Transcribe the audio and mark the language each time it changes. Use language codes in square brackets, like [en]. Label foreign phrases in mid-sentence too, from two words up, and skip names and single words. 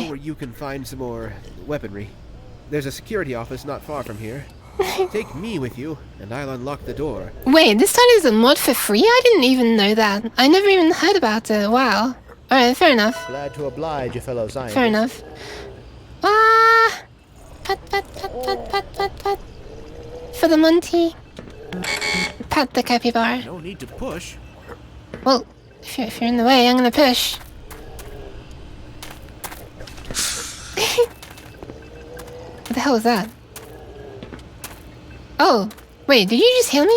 [en] I know where you can find some more weaponry. There's a security office not far from here. Take me with you, and I'll unlock the door. Wait, this title is a mod for free? I didn't even know that. I never even heard about it. Wow. Alright, fair enough. Glad to oblige a fellow scientist. Fair enough. Ah! Pat, pat, pat, pat, pat, pat, pat. For the Monty. Pat the capybara. No need to push. Well, if you're in the way, I'm gonna push. What the hell was that? Oh, wait, did you just heal me?